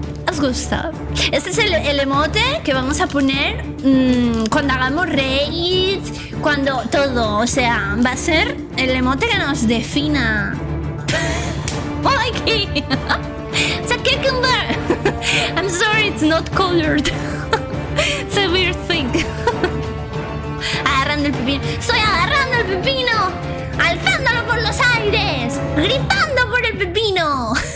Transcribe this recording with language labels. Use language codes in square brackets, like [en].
[es] ¿Os gusta? Este es el emote que vamos a poner cuando hagamos raids, cuando todo, o sea, va a ser el emote que nos defina. [en] Mikey, it's a cucumber. I'm sorry, it's not colored. It's a weird thing. [es] Agarrando el pepino. Estoy agarrando el pepino, alzándolo por los aires, gritando por el pepino.